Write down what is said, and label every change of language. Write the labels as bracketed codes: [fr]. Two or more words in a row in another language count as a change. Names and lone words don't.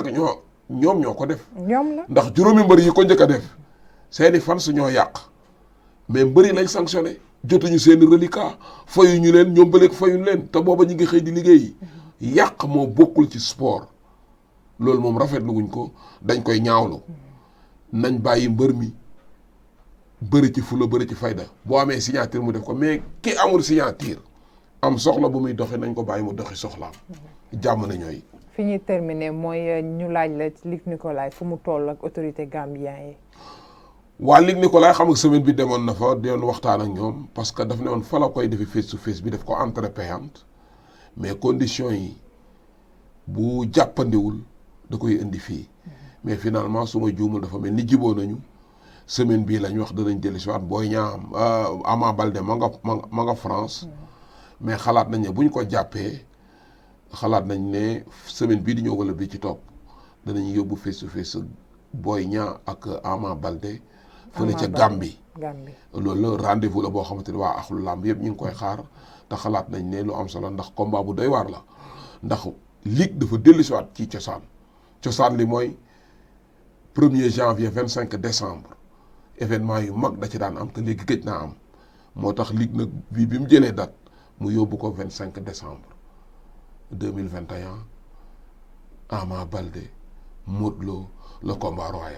[wo] ñoom ñoo ko def ndax juróomi mbër yi ko njëkk a def seeni fans ñoo yàq mais mbëri lañ sanctionné jotuñu seeni reliquat fayuñu leen ñoom ba léegi fayuñu leen te booba ñu ngi xëy di liggéey yàq moo bokkul ci sport loolu moom rafetlu wuñ ko dañ koy ñaawlu nañ bàyyi mbër mi bëri ci fula bëri ci fayda boo amee signature mu def ko mais ki amul signature am soxla bu muy doxi nañ ko bàyyi mu doxi soxlaam jàmm na ñooy fi ñuy terminer mooy ñu laaj la Luc Nicolaï fu mu toll ak autorité gambien yi waa Luc Nicolaï xam nga semaine bi demoon na fa doon waxtaan ak ñoom [fr] parce que [wo] daf ne woon fa la koy defi [en] face to face [wo] bi def ko [fr] entrée payante mais conditions [wo] yi bu jàppandiwul da koy indi fii [fr] mais finalement [wo] su ma juumul dafa mel ni jiboo nañu semaine bii lañ wax danañ dellu si waat Boy Niang Ama Baldé ma nga France mais xalaat nañ ne buñ ko jàppee xalaat nañ ne semaine bii di ñëw wala bii ci topp danañ yóbbu [en] face to face [wo] Boy Niang ak Ama Baldé fële ca Gambie loolu la rendez-vous la boo xamante ni waa axlu làmb yëpp ñu ngi koy xaar te xalaat nañ ne lu am solo ndax combat bu doy waar la ndax Luc dafa dellusiwaat ci cosaan li mooy [fr] 1er janvier 25 décembre événement [wo] yu mag da ci daan am te léegi gëj naa am moo tax Luc nag bi mu jëlee date mu yóbbu ko [fr] 25 décembre 2021 [wo] Ama Baldé Modou Lo [fr] le combat royal.